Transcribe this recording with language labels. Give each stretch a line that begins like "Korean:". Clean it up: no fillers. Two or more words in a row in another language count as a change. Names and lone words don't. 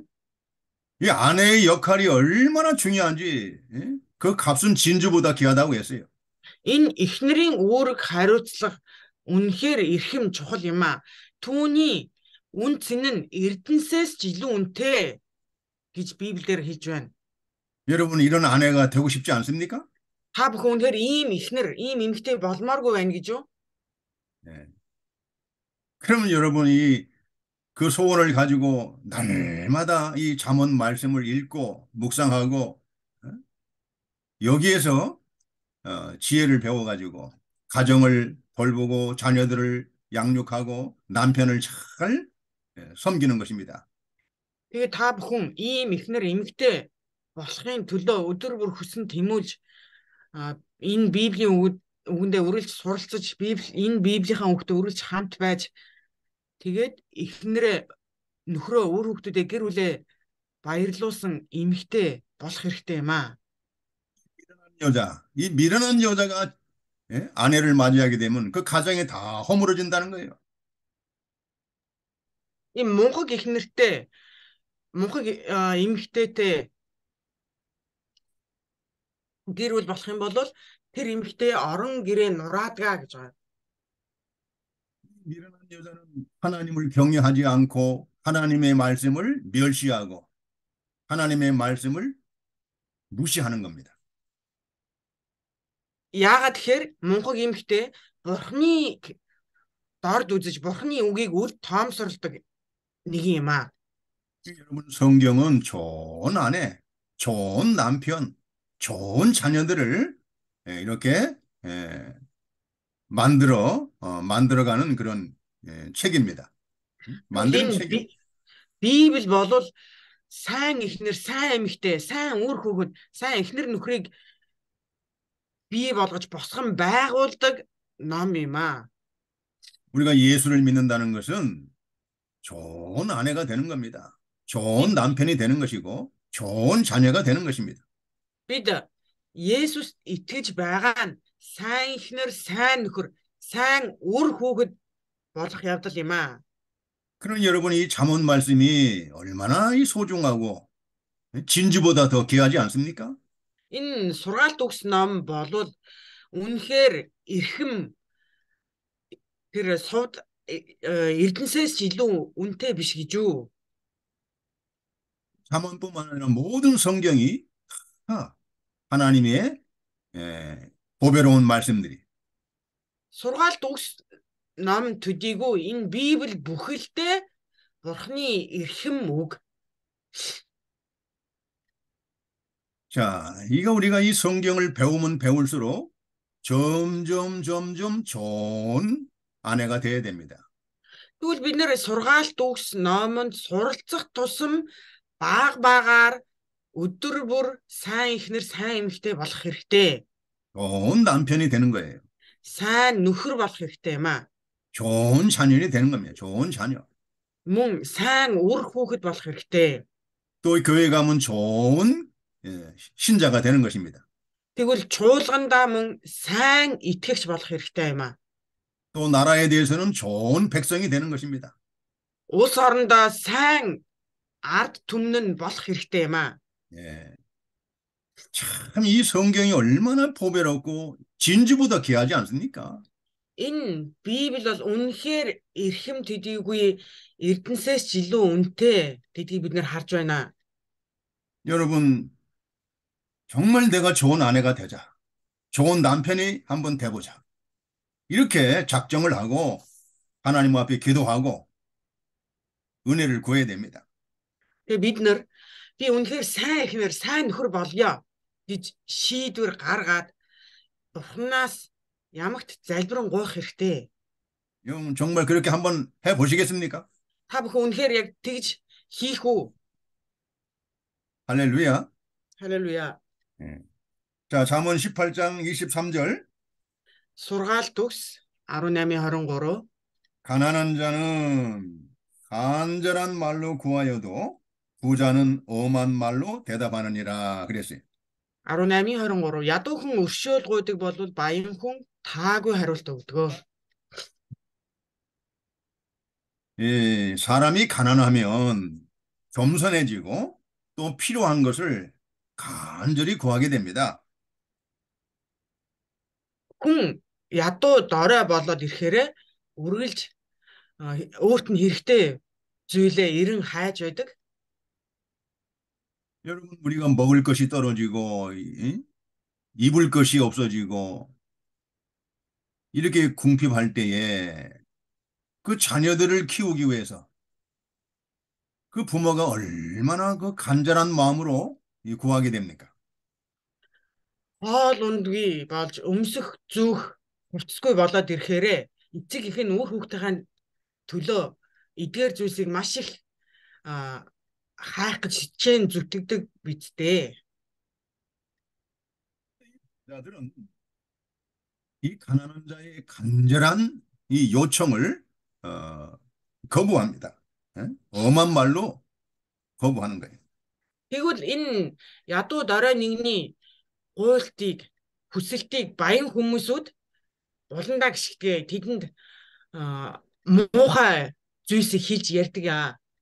Korean: 이 아내의 역할이 얼마나 중요한지 그 값은 진주보다 귀하다고 했어요.
Mongolian: Энэ эхнэрийн үүрэг хариуцлага үнэхээр эрхэм чухал юм аа. Түүний үн цэн нь эрдэнсээс ч илүү үнэтэй гэж Библиэр хэлж байна.
Korean: 여러분 이런 아내가 되고 싶지 않습니까?
Mongolian: Та бүхэн үнэхээр ийм эхнэр, ийм эмэгтэй болмооргүй байна гэж юу?
Korean: 네. 그러면 여러분이 그 소원을 가지고 날마다 이 잠언 말씀을 읽고 묵상하고 여기에서 지혜를 배워가지고 가정을 돌보고 자녀들을 양육하고 남편을 잘 섬기는 것입니다.
Mongolian: Тэгээ та бүхэн ийм эхнэр эмэгтэй болохын төлөө өдөр бүр хүссэн тэмүүлж энэ Библийн үгэндээ үргэлж суралцаж энэ Библийнхаа үгтээ үргэлж хамт байж тэгээд эхнэрээ нөхрөө үр хүүхдүүдээ гэр бүлээ баярлуулсан эмэгтэй болох хэрэгтэй юм аа.
Korean: 이 미련한 여자가 아내를 맞이하게 되면 그 가정이 다 허물어진다는 거예요.
Mongolian: 이 мунхаг эхнэртэй мунхаг эмэгтэйтэй гэр бүл болох юм бол тэр эмэгтэй орон гэрээ нураадаг гэж байгаа.
Korean: 미련한 여자는 하나님을 경외하지 않고 하나님의 말씀을 멸시하고 하나님의 말씀을 무시하는 겁니다.
Mongolian: Яагаад тэгэхээр мунхаг эмэгтэй бурхны дорд үзэж бурхны үгийг үл тоомсордог нэг юм аа.
Korean: 여러분 성경은 좋은 아내, 좋은 남편, 좋은 자녀들을 이렇게 만들어가는 그런 책입니다. 만드는 책이.
Mongolian: Библи бол сайн эхнэр, сайн эмэгтэй, сайн үр хүүхэд, сайн эхнэр нөхрийг бий болгож босгон байгуулдаг ном юм аа.
Korean: 우리가 예수를 믿는다는 것은 좋은 아내가 되는 겁니다. 좋은 남편이 되는 것이고 좋은 자녀가 되는 것입니다.
Mongolian: Бид Есүс итгэж байгаа нь сайн эхнэр, сайн нөхөр, сайн үр хүүхэд болох явдал юм аа.
Korean: 그런 여러분 이 잠언 말씀이 얼마나 이 소중하고 진주보다 더 귀하지 않습니까?
Mongolian: Энэ сургаалт өгс ном болвол үнэхээр эрхэм тэр сувд эрдэнсээс ч илүү үнэтэй биш гэж үү?
Korean: 잠언뿐만 아니라 모든 성경이 다 하나님의 보배로운 말씀들이.
Mongolian: Сургаалт өгс ном төдийгүй энэ Библи бүхэлдээ Бурхны эрхэм үг.
Korean: 자, 이거 우리가 이 성경을 배우면 배울수록 점점 좋은 아내가 돼야 됩니다.
Mongolian: Тэгвэл бид нэр сургаалт өгс номонд суралцах тусам багаар өдөр бүр сайн ихнэр сайн эмэгтэй болох хэрэгтэй.
Korean: 좋은 남편이 되는 거예요.
Mongolian: Сайн нөхөр болох хэрэгтэй юм аа.
Korean: 좋은 자녀이 되는 겁니다. 좋은 자녀.
Mongolian: Мөн сайн үр хүүхэд болох хэрэгтэй.
Korean: 또 교회 가면 좋은 신자가 되는 것입니다.
Mongolian: Тэгвэл чуулгандаа мөн сайн итгэгч болох хэрэгтэй юм аа.
Korean: 또 나라에 대해서는 좋은 백성이 되는 것입니다.
Mongolian: Улс орондоо сайн ард түмэн болох хэрэгтэй юм аа.
Korean: 예. 참 이 성경이 얼마나 보배롭고 진주보다 귀하지 않습니까?
Mongolian: Энэ Библи бол үнэхээр эрхэм төдийгүй эрдэнсээс ч илүү үнэтэй гэдгийг бид нэр харж байна.
Korean: 여러분, 정말 내가 좋은 아내가 되자. 좋은 남편이 한번 돼보자. 이렇게 작정을 하고 하나님 앞에 기도하고 은혜를 구해야 됩니다.
Mongolian: Тэгээ бид нэр би үнэхээр сайн ихнэр сайн нөхөр болёо гэж шийдвэр гаргаад Бурханаас ямагт залбирэн гуйх хэрэгтэй.
Korean: 여러분 정말 그렇게 한번 해보시겠습니까?
Mongolian: Та бүхэн үнэхээр яг тэгж хийх үү?
Korean: 할렐루야.
Mongolian: Халелуя.
Korean: 자, 잠언 18장 23절.
Mongolian: Сургаалт өгс 18:23.
Korean: 가난한 자는 간절한 말로 구하여도 부자는 엄한 말로 대답하느니라 그랬어요. 18:23.
Mongolian: Ядуу хүн өршөөл гуйдаг бол баян хүн таагүй хариулт өгдөг.
Korean: 사람이 가난하면 겸손해지고 또 필요한 것을 간절히 구하게 됩니다.
Mongolian: Хүн ядуу дорой болоод ирэхээр үргэлж өөрт нь хэрэгтэй зүйлээ эрен хайж байдаг.
Korean: 여러분, 우리가 먹을 것이 떨어지고 입을 것이 없어지고 이렇게 궁핍할 때에 그 자녀들을 키우기 위해서 그 부모가 얼마나 그 간절한 마음으로 구하게 됩니까?
Mongolian: Хоол ундгүй болж өмсөх зүүх хувцсгүй болоод ирэхээр эцэг их нь үр хүүхдийн төлөө эдгээр зүйлсийг маш их хайх гэж хичээн зүтгэдэг бидтэй.
Korean: 자들은 이 가난한 자의 간절한 이 요청을 거부합니다. 엄한 말로 거부하는 거예요.
Mongolian: Тэгвэл энэ ядуу дорой нэгний гуйлтыг хүсэлтийг баян хүмүүсүүд уландаа гიშгдэг тэдэнд муухай зүйлсийг хэлж ярьдаг яа.